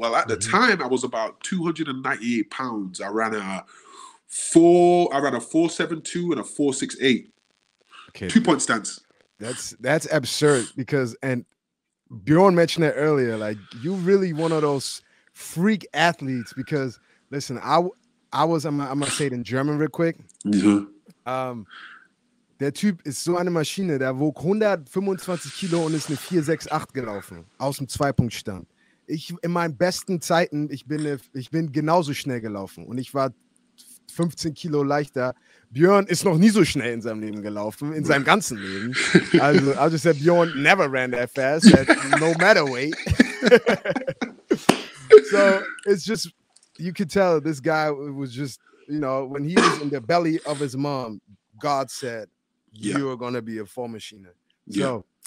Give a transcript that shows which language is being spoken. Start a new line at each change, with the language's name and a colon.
English: Well, at the time, I was about 298 pounds. I ran a 4.72 and a 4.68. Okay. 2-point stance. That's absurd because, and Bjorn mentioned it earlier, like you really one of those freak athletes because listen, I'm gonna say it in German real quick.
German: Der Typ ist so eine Maschine, der wog 125 Kilo und ist eine 4,68 gelaufen aus dem Zweipunktstand. Ich in meinen besten Zeiten, ich bin genauso schnell gelaufen und ich war 15 Kilo leichter. Björn ist noch nie so schnell in seinem Leben gelaufen, in seinem ganzen Leben.
English: Also I just said Björn never ran that fast, no matter weight. So it's just, you could tell this guy was just, when he was in the belly of his mom, God said, you are going to be a 4 machiner. So